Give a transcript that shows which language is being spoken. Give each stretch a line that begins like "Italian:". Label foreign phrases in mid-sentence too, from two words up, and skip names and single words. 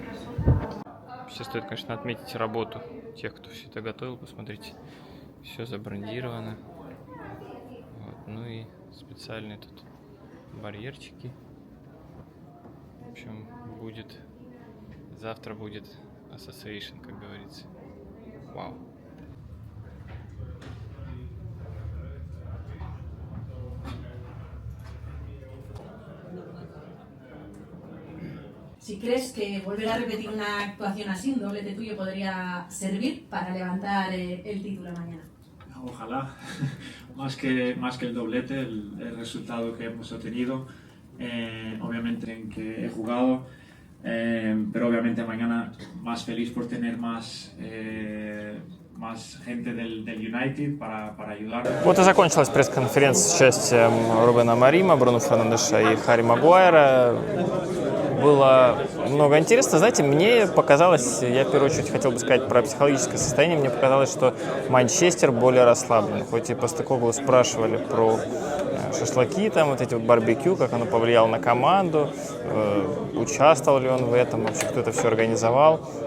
Russian: Сейчас стоит, конечно, отметить работу тех, кто все это готовил. Посмотрите, все забрендировано. Вот. Ну и специальные тут барьерчики. В общем, завтра будет Association, как говорится. Вау.
Spanish: Si crees que volver a repetir una actuación así, un doblete tuyo, podría servir para levantar el título mañana. Ojalá, más que el doblete, el resultado que hemos obtenido, obviamente en que he jugado, pero obviamente mañana más feliz por tener más más gente del United para ayudar.
Russian: Вот и закончилась пресс-конференция с участием Рубена Аморима, Бруно Фернандеша и Харри Магуайра. Было много интересно. Знаете, мне показалось, я в первую очередь хотел бы сказать про психологическое состояние, мне показалось, что Манчестер более расслаблен. Хоть и Постекоглу спрашивали про шашлыки, там вот эти вот барбекю, как оно повлияло на команду, участвовал ли он в этом, вообще кто это все организовал.